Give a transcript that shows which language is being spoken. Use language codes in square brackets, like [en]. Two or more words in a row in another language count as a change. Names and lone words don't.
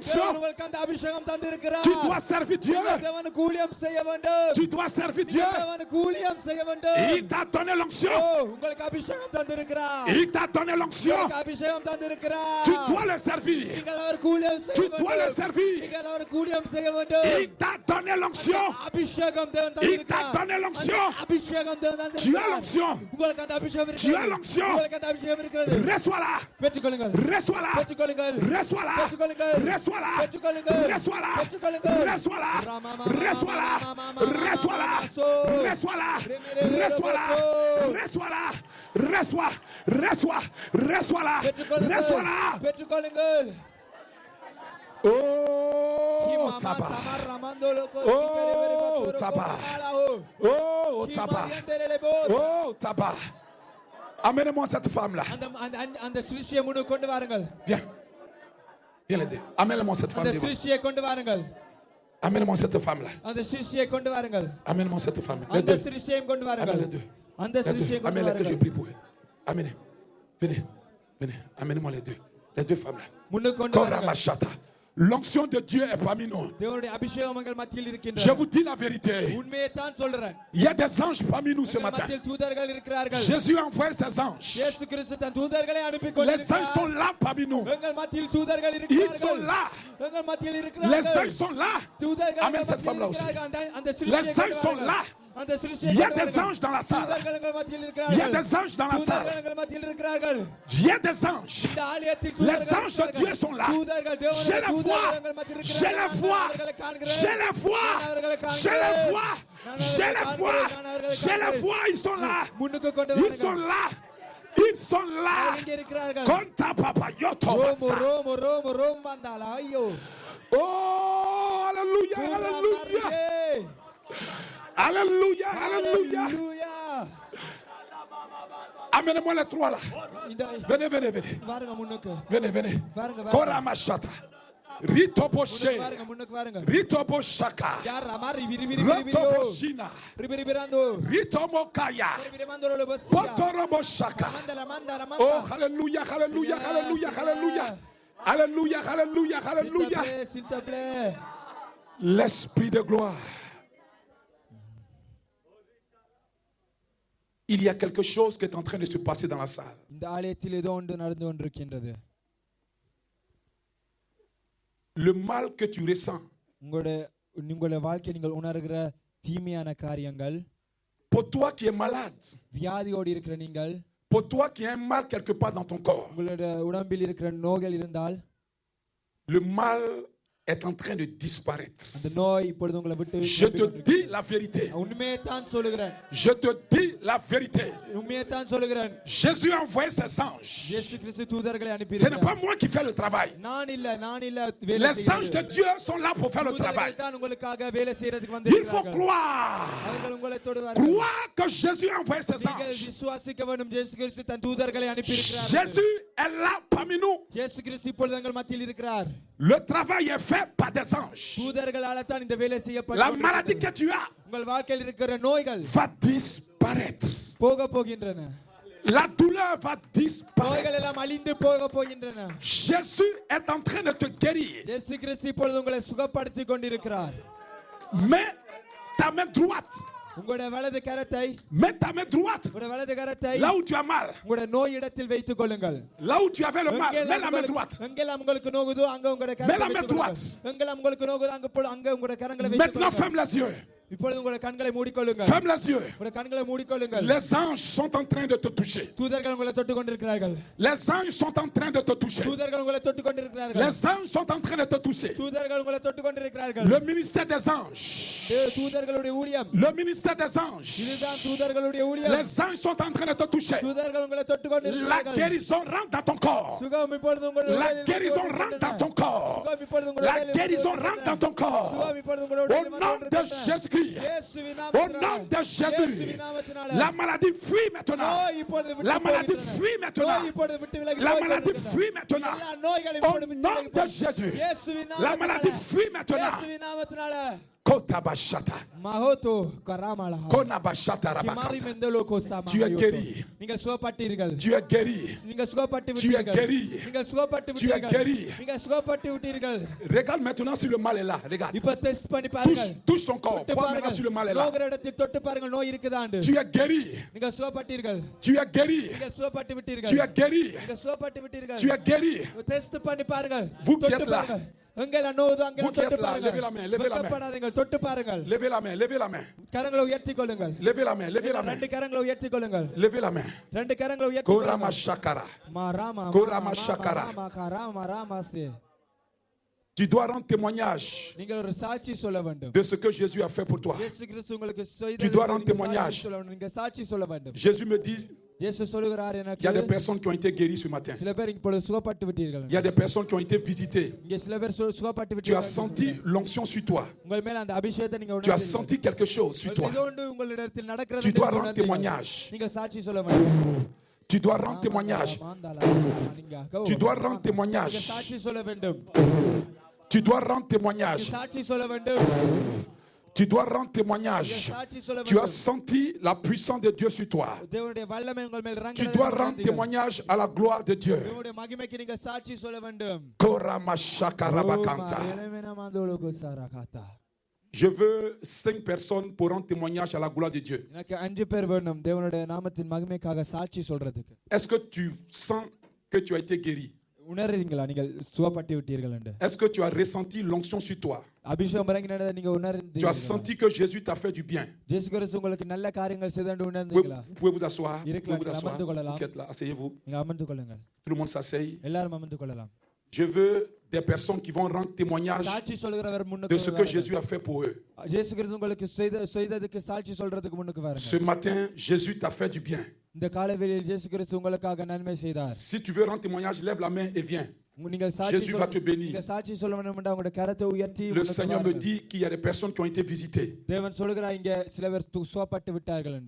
[ta] உங்களுக்கு அந்த அபிஷேகம் தந்திருக்கிறார். [fr] Tu dois servir Dieu. [ta] தேவனுக்கு ஊழியம் செய்ய வேண்டும். [fr] Tu dois servir Dieu. [ta] தேவனுக்கு ஊழியம் செய்ய வேண்டும். [fr] Il t'a donné l'onction. [ta] உங்களுக்கு அபிஷேகம் தந்திருக்கிறார். [fr] Il t'a donné l'onction. [ta] உங்களுக்கு அபிஷேகம் தந்திருக்கிறார். [fr] Tu dois le servir. [ta] நீங்கள் அவருக்கு ஊழியம் செய்ய [fr] Tu [ta] வேண்டும். [fr] dois le servir. [ta] நீங்கள் அவருக்கு ஊழியம் செய்ய வேண்டும். [fr] Il t'a donné l'onction. [ta] அபிஷேகம் தேவன் [fr] Il t'a [ta] தந்திருக்கிறார். [fr] donné l'onction. [ta] அபிஷேகம் தேவன் [fr] Tu as [ta] தந்திருக்கிறார். [fr] l'onction. [ta] உங்களுக்கு அந்த அபிஷேகம் [fr] Tu as [ta] இருக்கிறது. [fr] l'onction. [ta] உங்களுக்கு அந்த அபிஷேகம் இருக்கிறது. [fr] Reçois-la. [ta] பெற்றுக்கொள்ளுங்கள். [fr] Reçois-la. [ta] பெற்றுக்கொள்ளுங்கள். [fr] Reçois-la. [ta] பெற்றுக்கொள்ளுங்கள். [fr] Reçois-la. [ta] பெற்றுக்கொள்ளுங்கள். [fr] Reçois-la. [ta] பெற்றுக்கொள்ளுங்கள். [fr] Reçois-la. Reçois-la. Reçois-la. Reçois-la. Reçois-la. Reçois-la. Reçois. Reçois. Reçois-la. Reçois-la. [ta] பெற்றுக்கொள்ளுங்கள். [fr] Oh, tabac. Oh, tabac. Oh, tabac. Oh, tabac. Amène-moi cette femme-là. [ta] அந்த சிருஷ்டியை முன்னு கொண்டு வாருங்கள். [fr] Viens. Viens l'aider. Amène-moi cette [ta] அந்த [fr] femme. [ta] சிருஷ்டியை கொண்டு வாருங்கள். [fr] Amène-moi cette femme-là. [ta] அந்த சிருஷ்டியை கொண்டு வாருங்கள். [fr] Amène-moi cette femme. Les [ta] அந்த [fr] deux. [ta] சிருஷ்டியை கொண்டு [fr] Amène [ta] வாருங்கள். [fr] les deux. [ta] அந்த [fr] Les [ta] சிருஷ்டியை [fr] deux. [ta] கொண்டு [fr] Amène-les que je [ta] வாருங்கள். [fr] prie pour eux. Amenez. Venez. Venez. Amène-moi les deux. Les deux femmes-là. [ta] முன்னு கொண்டு Kora வாருங்கள். Machata. [fr] L'onction de Dieu est parmi nous. [ta] தேவனுடைய அபிஷேகம் உங்கள் மத்தியில் [fr] Je [ta] இருக்கின்றது. [fr] vous dis la vérité. [ta] உண்மையை தான் சொல்றேன். [fr] Il y a des anges parmi nous ce [ta] உங்கள் [fr] matin. [ta] மத்தியில் தூதர்கள் இருக்கிறார்கள். [fr] Jésus a envoyé ses anges. [ta] இயேசு கிறிஸ்து தன் தூதர்களை அனுப்பி [fr] Les [ta] கொண்டிருக்கிறார். [fr] anges sont là parmi nous. [ta] எங்கள் மத்தியில் தூதர்கள் [fr] Ils [ta] இருக்கிறார்கள். [fr] sont là. [ta] எங்கள் மத்தியில் [fr] Les [ta] இருக்கிறார்கள். [fr] anges sont là. [ta] தூதர்கள் [fr] Amène [ta] எங்கள் [fr] cette [ta] மத்தியில் [fr] femme-là aussi. [ta] இருக்கிறார்கள். அந்த [fr] Les [ta] சிருஷ்டியை [fr] anges sont [ta] கொண்டு [fr] là. [ta] வாருங்கள். அந்த சிருஷ்டியை [fr] Il y a [ta] கொண்டு [fr] des [ta] வாருங்கள். [fr] anges dans la salle. [ta] தூதர்கள் எங்கள் மத்தியில் [fr] Il y a [ta] இருக்கிறார்கள். [fr] des anges dans la salle. [ta] தூதர்கள் எங்கள் மத்தியில் இருக்கிறார்கள். [fr] Il y a des anges. [ta] இந்த ஆலயத்தில் [fr] Les [ta] தூதர்கள் [fr] anges de Dieu sont là. [ta] தூதர்கள் தேவனுடைய [fr] Je les vois. [ta] தூதர்கள் எங்கள் மத்தியில் [fr] Je les [ta] இருக்கிறார்கள். [fr] vois. [ta] நான் அவர்களை காண்கிறேன். [fr] Je les vois. [ta] நான் அவர்களை [fr] Je les [ta] காண்கிறேன். [fr] vois. [ta] நான் [fr] Je [ta] அவர்களை [fr] les vois. [ta] காண்கிறேன். நான் அவர்களை [fr] Je les [ta] காண்கிறேன். [fr] vois. Ils sont là. [ta] முன்னுக்கு கொண்டு [fr] Ils sont [ta] வாருங்கள். [fr] là. Ils sont là. [ta] அவர்கள் இங்கே இருக்கிறார்கள். Conta papa yoto ரோமு masa. ரோமு ரோமு ரோம் வந்தாளா ஐயோ [fr] Oh, alléluia, alléluia. Hey. Alléluia, alléluia. Alléluia. Amenez-moi les trois là. [ta] இந்த [fr] Venez, venez, venez. [ta] வாருங்க முன்னுக்கு [fr] Venez, venez. [ta] வாருங்க Kora machata. Rito boshe. வாருங்க முன்னுக்கு வாருங்க Rito boshaka. யார் அமாரி விரி விரி விரி Roto விரி boshina. ரிபிரி பிராந்தோ Rito mokaya. ரிபிரி mandoro bossia Potoro boshaka. mandala mandala Oh, mandala [fr] alléluia, alléluia, alléluia, alléluia. Alléluia, alléluia, alléluia. s'il te plaît L'esprit de gloire. Il y a quelque chose qui est en train de se passer dans la salle. [ta] இந்த ஆலயத்தில் ஏதோ ஒன்று நடந்து கொண்டிருக்கின்றது [fr] Le mal que tu ressens, [ta] உங்களுடைய வாழ்க்கையில் நீங்கள் உணர்கிற தீமையான காரியங்கள் [fr] pour toi qui es malade, [ta] வியாதியோடு இருக்கிற நீங்கள் [fr] pour toi qui as un mal quelque part dans ton corps, [ta] உங்களுடைய உடம்பில் இருக்கிற நோய்கள் இருந்தால் [fr] le mal est en train de disparaître. [ta] அந்த நோய் இப்பொழுது உங்களை விட்டு [fr] Je te dis la vérité. [ta] உண்மையை தான் சொல்லுகிறேன் [fr] Je te dis la vérité. [ta] உண்மையை தான் சொல்லுகிறேன் [fr] Jésus a envoyé ses anges. [ta] இயேசு கிறிஸ்து தூதர்களை அனுப்பி [fr] Ce n'est pas moi qui fais le travail. [ta] நான் இல்ல [fr] Les anges de Dieu sont là pour faire le travail. [ta] தான் உங்களுக்காக வேலை செய்யறதுக்கு [fr] Il faut [ta] வந்திருக்கிறார்கள் [fr] croire. [ta] அவர்கள் உங்களை தொடுவார்கள் [fr] Croire que Jésus a envoyé ses [ta] நீங்கள் [fr] anges. [ta] விசுவாசிக்க வேண்டும் இயேசு கிறிஸ்து தன் தூதர்களை அனுப்பி இருக்கிறார் [fr] Jésus est là parmi nous. [ta] இயேசு கிறிஸ்து இப்பொழுது எங்கள் மத்தியில் இருக்கிறார் [fr] Le travail est fait par des anges. [ta] தூதர்களால தான் இந்த வேலை [fr] La [ta] செய்யப்பட்டது [fr] maladie que tu as [ta] உங்கள் வாழ்க்கையில் இருக்கிற நோய்கள் [fr] va disparaître. [ta] போக போகின்றன [fr] La douleur va [ta] நோய்கள் [fr] disparaître. [ta] எல்லாம் அழிந்து போக போகின்றன [fr] Jésus est en train de te guérir. [ta] இயேசு கிறிஸ்து இப்பொழுது உங்களை சுகப்படுத்திக் கொண்டிருக்கிறார் [fr] Mets ta main droite. [ta] உங்களுடைய வலது கரத்தை [fr] Mets ta main droite. [ta] உங்களுடைய வலது கரத்தை [fr] Là où tu as mal. [ta] உங்களுடைய நோய் இடத்தில் வைத்துக் கொள்ளுங்கள் [fr] Là où tu avais le mal. Mets la main droite. [ta] எங்கெல்லாம் உங்களுக்கு நோகுதோ அங்க உங்களுடைய [fr] Mets la [ta] கரங்களை [fr] main [ta] வைத்துக் [fr] droite. [ta] கொள்ளுங்கள் எங்கெல்லாம் உங்களுக்கு நோகுதோ அங்க உங்களுடைய கரங்களை வைத்துக் [fr] Maintenant, [ta] கொள்ளுங்கள் [fr] ferme les yeux. [ta] இப்பொழுது உங்களுடைய கண்களை மூடிக்கொள்ளுங்கள் [fr] Ferme les yeux. [ta] உங்களுடைய கண்களை மூடிக்கொள்ளுங்கள் [fr] Les anges sont en train de te toucher. [ta] தூதர்கள் உங்களை தொட்டு கொண்டிருக்கிறார்கள் [fr] Les anges sont en train de te toucher. [ta] தூதர்கள் உங்களை தொட்டு கொண்டிருக்கிறார்கள் [fr] Les anges sont en train de te toucher. [ta] தூதர்கள் உங்களை தொட்டு கொண்டிருக்கிறார்கள் [fr] Le ministère des anges. [ta] தூதர்களுடைய ஊழியம் [fr] Le ministère des anges. [ta] இதுதான் தூதர்களுடைய ஊழியம் [fr] Les anges sont en train de te toucher. [ta] தூதர்கள் உங்களை தொட்டு [fr] La [ta] கொண்டிருக்கிறார்கள் [fr] guérison rentre dans ton corps. [ta] சுகம் இப்பொழுது உங்களுடைய [fr] La [ta] உடலில் [fr] guérison [ta] வந்து [fr] rentre dans [ta] கொண்டிருக்கிறது. [fr] ton corps. [ta] சுகம் இப்பொழுது உங்களுடைய [fr] La [ta] உடலில் வந்து [fr] guérison [ta] கொண்டிருக்கிறது. [fr] rentre dans ton corps. [ta] சுகம் இப்பொழுது உங்களுடைய [fr] Au [ta] உடலில் வந்து [fr] nom de [ta] கொண்டிருக்கிறது. [fr] Jésus-Christ. [ta] இயேசுவின் [fr] Au [ta] நாமத்தினாலே. [fr] nom de Jésus, [ta] இயேசுவின் நாமத்தினால [fr] la maladie fuit maintenant. [ta] நோய் இப்பொழுது விட்டு [fr] La maladie [ta] போகின்றன. [fr] fuit maintenant. [ta] நோய் இப்பொழுது விட்டு விலகி [fr] La [ta] போய் [fr] maladie [ta] கொண்டிருக்கிறது. [fr] fuit maintenant. [ta] எல்லா நோய்களும் [fr] Au [ta] இப்பொழுது விட்டு [fr] nom [ta] விலகி [fr] de [ta] போய் [fr] Jésus, [ta] இயேசுவின் [fr] la [ta] நாமத்தினால [fr] maladie fuit maintenant. [ta] இயேசுவின் நாமத்தினால Kotabashata. மகோதோ கராமலா Konabashata கிமாரி rabakanta. மெந்தலோ கோசாமா [fr] Tu es guéri. [ta] நீங்கள் சுகப்பட்டீர்கள் [fr] Tu es guéri. [ta] நீங்கள் சுகப்பட்டு [fr] Tu es [ta] விட்டீர்கள் [fr] guéri. [ta] நீங்கள் சுகப்பட்டு [fr] Tu es [ta] விட்டீர்கள் [fr] guéri. [ta] நீங்கள் சுகப்பட்டு விட்டீர்கள் [fr] Regarde maintenant si le mal est là. Regarde. [ta] இப்ப டெஸ்ட் பண்ணி [fr] Touche, [ta] பாருங்கள் [fr] touche ton corps. [ta] தொட்டு [fr] Vois maintenant si le mal est là. [ta] நோகிற இடத்தில் தொட்டு பாருங்கள் நோய் இருக்குதாண்டு [fr] Tu es guéri. [ta] நீங்கள் சுகப்பட்டீர்கள் [fr] Tu es guéri. [ta] நீங்கள் சுகப்பட்டு [fr] Tu [ta] விட்டீர்கள் [fr] es guéri. [ta] நீங்கள் சுகப்பட்டு விட்டீர்கள் [fr] Tu es guéri. [ta] டெஸ்ட் பண்ணி பாருங்கள் [fr] Vous qui [ta] தொட்டு [fr] êtes là. [ta] பாருங்கள் எங்கெல்லாம் நோவுதோ அங்கெல்லாம் [fr] Vous qui [ta] தொட்டு [fr] êtes là, [ta] பாருங்கள் [fr] levez la main, levez la main. [ta] வெட்கப்படாதீர்கள் தொட்டு பாருங்கள் [fr] Levez la main, levez la main. [ta] கரங்களை உயர்த்தி கொள்ளுங்கள் [fr] Levez la main, levez la main. [ta] ரெண்டு கரங்களை உயர்த்தி கொள்ளுங்கள் [fr] Levez la main. [ta] ரெண்டு கரங்களை உயர்த்தி Korama கொள்ளுங்கள் shakara. மாராமா Korama shakara. மாராமா ராமாசே [fr] Tu dois rendre témoignage [ta] நீங்கள் ஒரு சாட்சி சொல்ல வேண்டும் [fr] de ce que Jésus a fait pour toi. [ta] இயேசு கிறிஸ்து உங்களுக்கு [fr] Tu dois rendre témoignage. [ta] நீங்க சாட்சி சொல்ல வேண்டும் [fr] Jésus me dit, [ta] இயேசு சொல்லுகிறார் [fr] il y a des [ta] எனக்கு [fr] personnes qui ont été guéries ce matin. [ta] சில பேர் இப்பொழுது சுகப்பட்டு விட்டீர்கள் [fr] Il y a des personnes qui ont été visitées. [ta] இங்க சில பேர் சுகப்பட்டு [fr] Tu as [ta] விட்டீர்கள் [fr] senti l'onction sur toi. [ta] உங்கள் மேல அந்த அபிஷேகத்தை நீங்க [fr] Tu as [ta] உணர்ந்தீர்கள். [fr] senti quelque chose sur toi. [ta] ஏதோ ஒன்று உங்களிடத்தில் நடக்கிறது [fr] Tu [ta] என்று [fr] dois rendre [ta] உணர்ந்தீர்கள். [fr] témoignage. [ta] நீங்கள் சாட்சி சொல்ல வேண்டும் [fr] Tu dois rendre témoignage. Tu dois rendre [ta] நீங்க [fr] témoignage. [ta] சாட்சி சொல்ல வேண்டும் [fr] Tu dois rendre [ta] நீங்க [fr] témoignage. [ta] சாட்சி சொல்ல வேண்டும் [fr] Tu dois rendre [ta] நீங்க [fr] témoignage. [ta] சாட்சி சொல்ல [fr] Tu as [ta] வேண்டும் [fr] senti la puissance de Dieu sur toi. [ta] தேவனுடைய வல்லமை உங்கள் மேல் [fr] Tu [ta] இறங்குகிறது [fr] dois [ta] என்று [fr] rendre [ta] உணர்ந்தீர்கள். [fr] témoignage à la gloire de Dieu. [ta] தேவனுடைய மகிமைக்கு நீங்கள் சாட்சி சொல்ல வேண்டும் Korama shakarabakanta. [fr] Je veux 5 personnes pour rendre témoignage à la gloire de Dieu. [ta] எனக்கு 5 பேர் வேணும் தேவனுடைய நாமத்தின் மகிமைக்காக சாட்சி சொல்றதுக்கு [fr] Est-ce que tu sens que tu as été guéri? [ta] உணர்றீங்களா நீங்கள் சுகப்பட்டு விட்டீர்கள் என்று [fr] Est-ce que tu as ressenti l'onction sur toi? [ta] அபிஷேகம் இறங்கினதை நீங்க [fr] Tu as [ta] உணர்ந்தீங்களா [fr] senti que Jésus t'a fait du bien? [ta] இயேசு கிறிஸ்து உங்களுக்கு நல்ல காரியங்கள் செய்தாண்டு [fr] Vous [ta] உணர்ந்தீங்களா [fr] pouvez vous asseoir. Vous [ta] இருக்கலாம், [fr] pouvez vous asseoir. [ta] அமர்ந்து கொள்ளலாம். [fr] Vous qui êtes là, asseyez-vous. [ta] நீங்க அமர்ந்து கொள்ளுங்கள் [fr] Tout le monde s'asseye. [ta] எல்லாரும் அமர்ந்து கொள்ளலாம் [fr] Je veux des personnes qui vont rendre témoignage [ta] சாட்சி சொல்கிறவர் [fr] de [ta] முன்னுக்கு [fr] ce que [ta] வாருங்கள். [fr] Jésus a fait pour eux. [ta] இயேசு கிறிஸ்து உங்களுக்கு செய்ததுக்கு சாட்சி சொல்றதுக்கு முன்னுக்கு வாருங்க [fr] Ce matin, Jésus t'a fait du bien. [ta] இந்த காலவெளியில் இயேசு கிறிஸ்து உங்களுக்காக நன்மை செய்தார் [fr] Si tu veux rendre témoignage, lève la main et viens. [ta] நீங்கள் சாட்சி [fr] Jésus va te bénir. [ta] நீங்க சாட்சி சொல்ல வேண்டும் என்றால் உங்களுடைய கரத்தை உயர்த்தி [fr] Le [ta] முன்னுக்கு [fr] Seigneur me [ta] வாருங்கள். [fr] dit qu'il y a des personnes qui ont été visitées. [ta] தேவன் சொல்கிறார் இங்க சில பேர் சுகப்பட்டு விட்டார்கள் என்று